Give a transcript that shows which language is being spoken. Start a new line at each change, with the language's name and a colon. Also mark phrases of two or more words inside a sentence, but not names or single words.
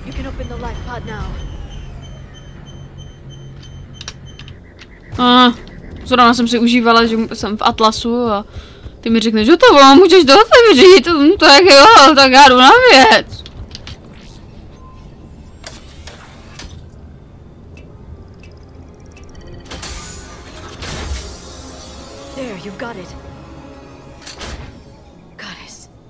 English: up in the life pod now.
Czech: Zrovna jsem si užívala, že jsem v Atlasu a ty mi řekneš, že to bylo, můžeš to otevřít, tak jo, tak já jdu na věc.
English: There, you've got it. Goddess.